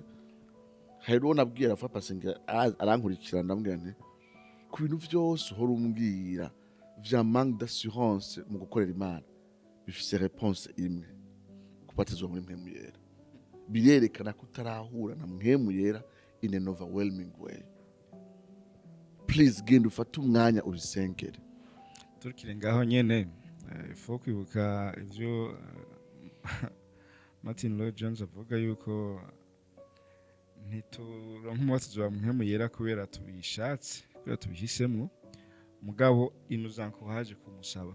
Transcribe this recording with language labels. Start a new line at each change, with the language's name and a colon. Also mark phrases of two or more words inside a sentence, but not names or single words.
Rundi: Hero nabwira fa pasenga arankurikira ndambwira nti ku bintu byose uhora umbwira vya
French: manque d'assurance
Rundi: mu gukorera Imana bifise réponse imwe: kubatizwa muri Mpwemu Yera. Birerekana ko utarahura na Mpwemu Yera
English: in an overwhelming way.
Rundi: Please genda ufate umwanya ubisengere. Turikire ngaho nyene ifo kwibuka ivyo Martyn Lloyd-Jones avuga yuko ntituronka umubatizo wa Mpwemu Yera kubera tubishatse, kubera tubihisemo mugabo inuzankuhaje kumusaba.